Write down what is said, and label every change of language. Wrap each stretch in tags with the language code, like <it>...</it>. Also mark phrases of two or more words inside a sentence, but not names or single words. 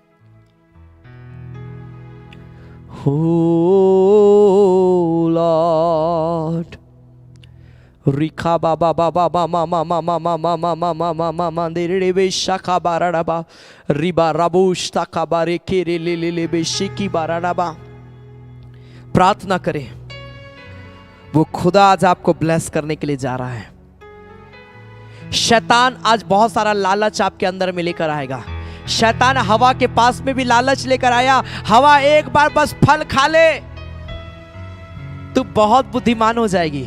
<en>Oh Lord, Rika Baba Baba Mama Mama Mama Mama Mama Mama Derebe Shaka Baradaba Riba Rabush Takabare Kiri Lili Beshiki Baradaba।</en> <hi>प्रार्थना करें, वो खुदा आज आपको ब्लेस करने के लिए जा रहा है। शैतान आज बहुत सारा लालच आपके अंदर में लेकर आएगा। शैतान हवा के पास में भी लालच लेकर आया, हवा एक बार बस फल खा ले तू बहुत बुद्धिमान हो जाएगी।</hi>